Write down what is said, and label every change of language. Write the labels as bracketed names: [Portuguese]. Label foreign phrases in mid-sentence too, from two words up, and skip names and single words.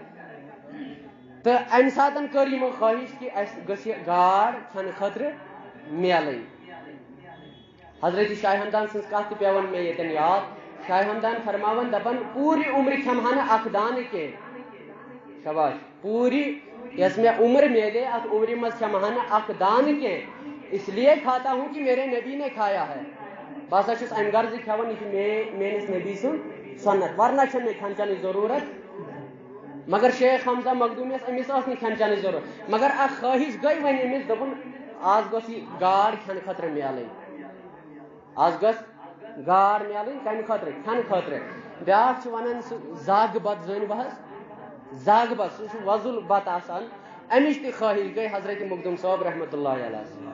[Kashmiri] تہٕ امہِ ساتن کٔر یِمو خٲہِش کہِ اسہِ گٔژھ یہِ گاڈ کھٮ۪نہٕ خٲطرٕ میلٕنۍ حضرت شاہ ہمدان سٕنٛز کتھ تہِ پیوان مےٚ ییٚتٮ۪ن یاد شاہ ہمدان فرماون دپان پوٗرٕ عمرِ کھٮ۪مہٕ ہا نہٕ اکھ دانہٕ کینٛہہ شاباش پوٗرٕ یۄس مےٚ عمر میلے اتھ عمرِ منٛز کھٮ۪مہٕ ہا نہٕ اکھ دانہٕ کینٛہہ [Urdu] اس لیے کھاتا ہوں کہ میرے نبی نے کھایا ہے [Kashmiri] بہٕ ہسا چھُس امہِ غرضہٕ کھٮ۪وان یہِ چھُ میٲنِس نبی سُنٛد سنت ورنہ چھنہٕ مےٚ کھٮ۪ن چٮ۪نٕچ ضروٗرت مگر شیخ حمزہ مخدوٗمیس أمِس ٲس نہٕ کھٮ۪ن چٮ۪نٕچ ضروٗرت مگر اکھ خٲہِش گٔے وۄنۍ أمِس دوٚپُن آز گٔژھ یہِ گاڈ کھٮ۪نہٕ خٲطرٕ میلٕنۍ آز گٔژھ گاڈ میلٕنۍ کمہِ خٲطرٕ کھٮ۪نہٕ خٲطرٕ بیٛاکھ چھُ ونان سُہ زگ بتہٕ زٲنۍ بہٕ حظ زگ بتہٕ سُہ چھُ وۄزُل بتہٕ آسان امِچ تہِ خٲہِش گٔے حضرت مخدوم صٲب [Arabic] رحمتہ اللہ علیہ